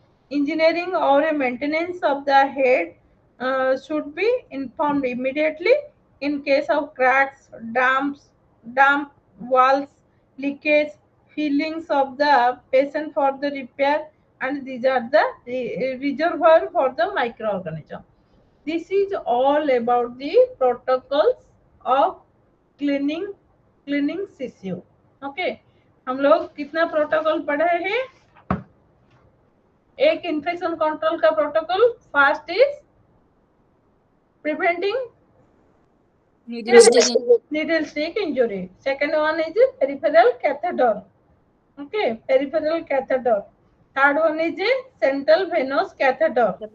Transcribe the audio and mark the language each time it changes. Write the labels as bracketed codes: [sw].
[en] Engineering or a maintenance of the head should be informed immediately in case of cracks, damp walls, leakage, feelings of the patient for the repair, and these are the reservoir for the microorganism. This is all about the protocols of cleaning cleaning CCU. [hi] Okay, हम लोग कितना protocol पढ़े हैं? [en] एक infection control का protocol first is preventing needle stick injury. Second one is peripheral catheter. Okay, peripheral catheter. Third one is central venous catheter.